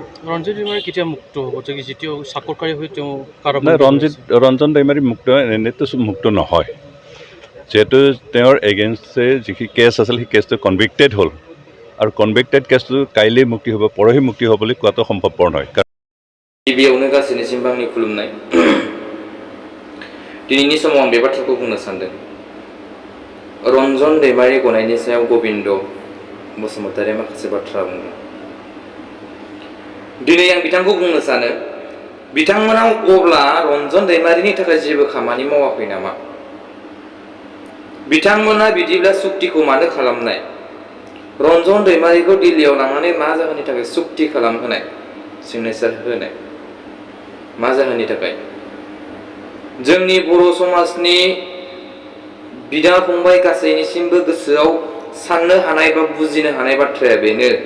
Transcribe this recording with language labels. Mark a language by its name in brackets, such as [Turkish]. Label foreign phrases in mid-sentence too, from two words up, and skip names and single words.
[Assamese] ৰঞ্জিত দৈমাৰী কেতিয়া মুক্ত হ'ব যে যেতিয়া চাকৰকাৰী হৈ তেওঁ নাই ৰঞ্জন দৈমাৰী মুক্ত এনেতো মুক্ত নহয় যেহেতু তেওঁৰ এগেইনষ্টে যিখিনি কেছ আছিল সেই কেছটো কনভিক্টেড হ'ল আৰু কনভিক্টেড কেছটো কাইলৈ মুক্তি হ'ব পৰহি মুক্তি হ'ব বুলি কোৱাটো সম্ভৱপৰ নহয় [Bodo] गिबियावनो गासैनिसिमबो आंनि खुलुमनाय दिनैनि समाव आं बे बाथ्राखौ बुंनो सानदों रन्जन दैमारि गनायनि सायाव गबिन्द बसुमतारिया माखासे बाथ्रा बुंदों दिनै आं बिथांखौ बुंनो सानो बिथांमोना अब्ला रन्जन दैमारिनि थाखाय जेबो खामानि मावाखै नामा बिथांमोना बिदिब्ला सुक्तिखौ मानो खालामनाय रन्जन दैमारिखौ दिल्लीयाव लांनानै मा जाहोननि थाखाय सुक्ति खालामहोनाय सिगनेचार होनाय मा जाहोननि थाखाय जोंनि बर' समाजनि बिदा फंबाय गासैनिसिमबो गोसोआव साननो हानाय बा बुजिनो हानाय बाथ्राया बेनो